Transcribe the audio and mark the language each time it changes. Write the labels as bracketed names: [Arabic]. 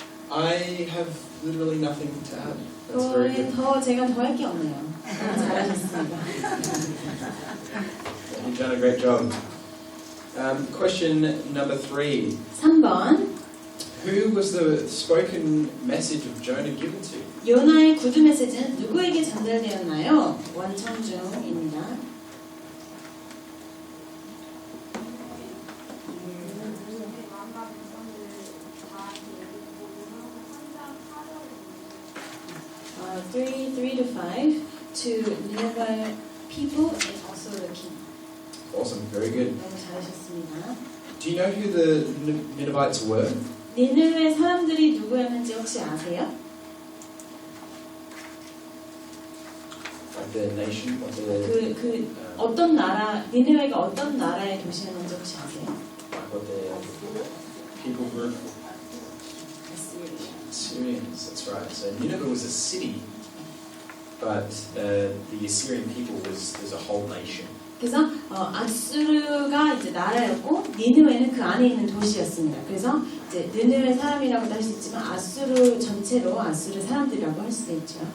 [English] I have literally nothing to add. That's very [Korean] 그거에 [English] good. [Korean] 제가 더 할 게 없네요. 너무 잘하셨습니다. [English] You've done a great job. Question number 3. [Korean] 3번. [English] Who was the spoken message of Jonah given to? [Korean] 요나의 구두 메시지는 누구에게 전달되었나요? 원청중입니다. 만나 백성들 다 얘기하고 3장 4절입니다. [English] 3 to 5 to Nineveh people and also the king. Awesome, very good. [Korean] 너무 잘하셨습니다. [English] Do you know who the Ninevites were? [Korean] 니느웨 사람들이 누구였는지 혹시 아세요? [English] Like their nation, what their, [Korean] 어떤 나라, 니느웨가 어떤 나라의 도시였는지 혹시 아세요? [English] like what their people group? Assyrians, that's right. So Nineveh was a city, but the Assyrian people was a whole nation. [Korean] 그래서 아수르가 이제 나라였고 니느웨는 그 안에 있는 도시였습니다. 그래서 이제 니느웨 사람이라고도 할 수 있지만 아수르 전체로 아수르 사람들이라고 할 수도 있죠.